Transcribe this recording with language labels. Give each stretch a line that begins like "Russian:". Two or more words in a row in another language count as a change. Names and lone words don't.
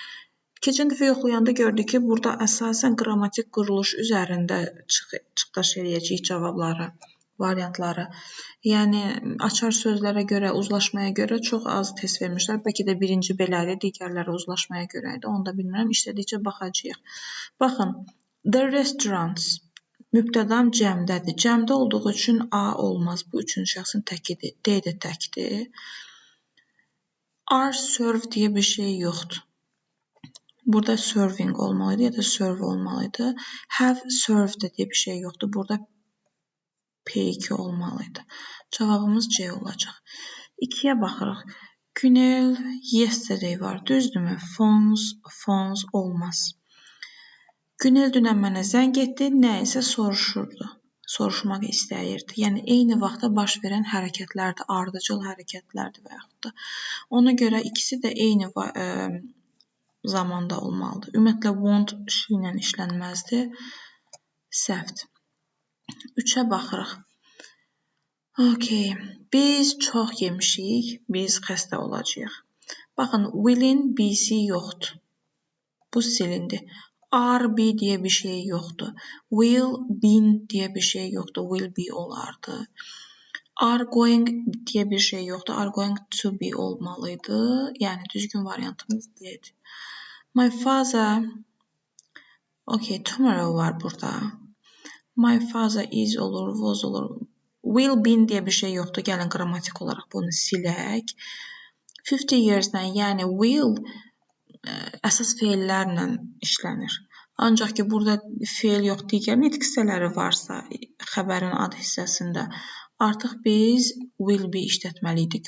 Azerbaijani: Keçən dəfə yoxlayanda gördük ki, burada əsasən qrammatik quruluş üzərində çıxış eləyəcəyik cavabları, variantları. Yəni, açar sözlərə görə, uzlaşmaya görə çox az test vermişlər. Bəlkə də birinci belədir, digərləri uzlaşmaya görə idi. Onu da bilmirəm. İşlədikcə baxacağıq. Baxın,
English: the restaurants.
Azerbaijani: Mübtədam cəmdədir. Cəmdə olduğu üçün A olmaz. Bu üçüncü şəxsin təkidir. D də təkdir.
English: Are served
Azerbaijani: deyə bir şey yoxdur. Burada serving olmalıydı ya da serve olmalıydı.
English: Have served
Azerbaijani: deyə bir şey yoxdur. Burada P2 olmalıydı. Cavabımız C olacaq. 2-yə baxırıq. Günel yesterday var. Düzdürmü? Phones olmaz. Günel dünən mənə zəng etdi, nə isə soruşmaq istəyirdi. Yəni, eyni vaxtda baş verən hərəkətlərdir, ardıcıl hərəkətlərdir və yaxud da. Ona görə ikisi də eyni zamanda olmalıdır. Ümumiyyətlə,
English: want she
Azerbaijani: ilə işlənməzdir. Səhvdir. 3-ə baxırıq. Okay. Biz çox yemişik, biz xəstə olacağıq. Baxın, will-in B-si yoxdur. Bu silindi.
English: Are be
Azerbaijani: deyə bir şey yoxdur.
English: Will been
Azerbaijani: deyə bir şey yoxdur.
English: Will be
Azerbaijani: olardı.
English: Are going
Azerbaijani: deyə bir şey yoxdur.
English: Are going to be
Azerbaijani: olmalıydı. Yəni düzgün variantımız D'dir.
English: My father okay, tomorrow
Azerbaijani: var burada.
English: My father is olur, was olur. Will been
Azerbaijani: deyə bir şey yoxdur. Gəlin qrammatik olaraq bunu silək. 50 years-dən, yəni will əsas feillərlə işlənir. Ancaq ki, burada feil yox, digər nitq hissələri varsa, xəbərin ad hissəsində artıq biz
English: will be
Azerbaijani: işlətməliydik.